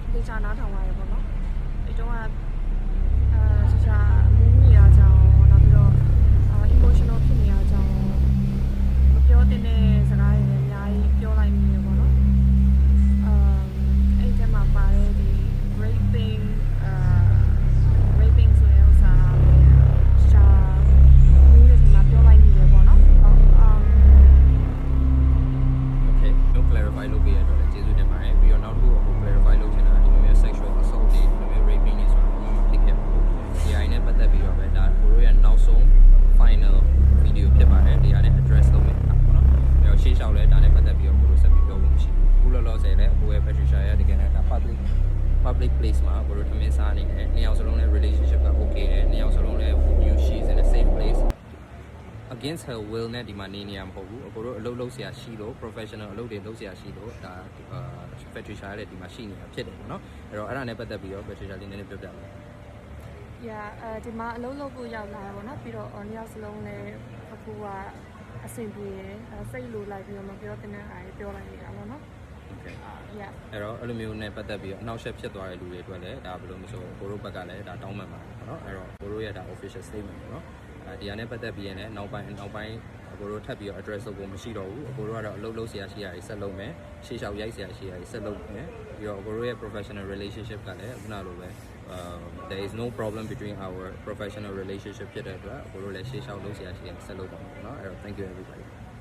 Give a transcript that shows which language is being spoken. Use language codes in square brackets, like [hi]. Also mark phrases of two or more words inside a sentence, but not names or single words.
[my] ရှာနားထောင်ရတယ်ပေါ့နော်အဲ့တော့ရှာမူးနေရကြောင်းနောက်ပြီးတော့ emotional ဖြစ်နေရကြောင်းမပြောတဲ့စကားတွေလည်းအများကြီးပြောလိုက်မိတယ်ပေါ့နော်အဲ့ဒီမှာပါတဲ့ဒီ raping ဆိုတဲ့ဥစ္စာရှာမူးတဲ့ဒီမှာပြောလိုက်မိတယ်ပေါ့နော် Okay တော့ clarify လုပ်ပေးရတော့လည်းကျေးဇူးတင်ပါတယ်ပြီးတော့နောက်တစ်ခုအခု clarify လုပ်ချင်တာဒီလိုမျိုး [en] sexual assault [my] တွေဒီလိုမျိုး raping တွေဆိုတာဘာမှဖြစ်ခဲ့ဘူးဒီအရင်နဲ့ပတ်သက်ပြီး တော့ပဲဒါကိုတို့ရဲ့နောက်ဆုံး [en] final video [my] ဖြစ်ပါတယ်ဒီဟာနဲ့ address လုပ်မယ်ပေါ့နော်အဲ့တော့ရှေ့လျှောက်လဲဒါနဲ့ပတ်သက်ပြီးတော့ကိုတို့ဆက်ပြီးပြောဖို့မရှိဘူးခုလောလောဆယ်လဲအခုရဲ့ Patricia ရဲ့တကယ်နဲ့ဒါ [en] public place [my] မှာကိုတို့ထမင်းစားနေတယ်နှစ်ယောက်စလုံးလည်း relationship က okay တယ်နှစ်ယောက်စလုံးလည်း [en] she's in a safe place against her will [my] နဲ့ဒီမှာနေနေရမှာမဟုတ်ဘူးအကိုတို့အလုပ်လုပ်ဆရာရှိလို့ professional အလုပ်တွေလုပ်ဆရာရှိလို့ဒါPatricia ရဲ့ဒီမှာရှိနေတာဖြစ်တယ်ပေါ့နော်အဲ့တော့အဲ့ဒါနဲ့ပတ်သက်ပြီးတော့ Patricia လေးနည်းနည်းပြောပြပါဦး ဒီမှာအလုပ်လုပ်ဖို့ရောက်လာတယ်ပေါ့နော်ပြီးတော့နှစ်ယောက်စလုံးလည်းအခုကအဆင်ပြေတယ်စိတ်လိုလိုက်ပြီးတော့မပြောတဲ့နဲ့အားပြောလိုက်နေတာပေါ့နော် Okay အဲ့တော့အဲ့လိုမျိုးနဲ့ပတ်သက်ပြီးတော့အနောက်ရှက်ဖြစ်သွားတဲ့လူတွေအတွက်လည်းဒါဘယ်လိုမျိုးဆိုကိုတို့ဘက်ကလည်းဒါတောင်းပန်ပါတယ်ပေါ့နော်အဲ့တော့ကိုတို့ရဲ့ဒါ [en] official statement [my] ပေါ့နော်ဒီဟာနဲ့ပတ်သက်ပြီးရင်လည်းနောက်ပိုင်းအကိုတို့ထပ်ပြီးတော့ address လုပ်ဖို့မရှိတော့ဘူးအကိုတို့ကတော့အလုပ်လုပ်ဆရာရှိရာကြီးဆက်လုပ်မယ်ရှေ့လျှောက်ရိုက်ဆရာရှိရာကြီးဆက်လုပ်မယ်ပြီးတော့အကိုတို့ရဲ့ [en] professional relationship [my] ကလည်းခုနလိုပဲ [en] there is no problem between our professional relationship [my] ဖြစ်တဲ့အတွက်အကိုတို့လည်းရှေ့လျှောက်လုပ်ဆရာရှိရာဆက်လုပ်ပါမယ်ပေါ့နော်အဲ့တော့ [en] thank you everybody